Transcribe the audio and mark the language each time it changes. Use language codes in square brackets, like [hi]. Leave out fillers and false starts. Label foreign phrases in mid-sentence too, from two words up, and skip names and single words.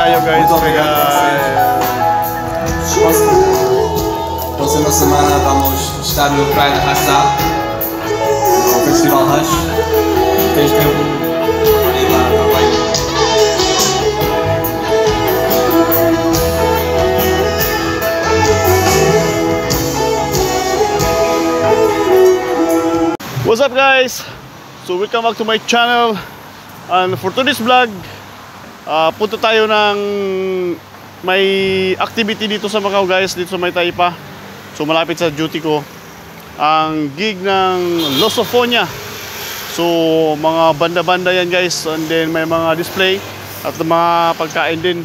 [tl] guys? Kaya... [pt] Próxima semana vamos estar no Praia da Raça, no Festival Rush. Tens tempo para ir lá também. [en] What's up guys? So welcome back to my channel. And for today's vlog, [tl] punta tayo ng may activity dito sa Macau guys, dito sa May Taipa. So malapit sa duty ko, ang gig ng Lusofonia. So mga banda-banda yan guys, [en] and then [tl] may mga display at mga pagkain din.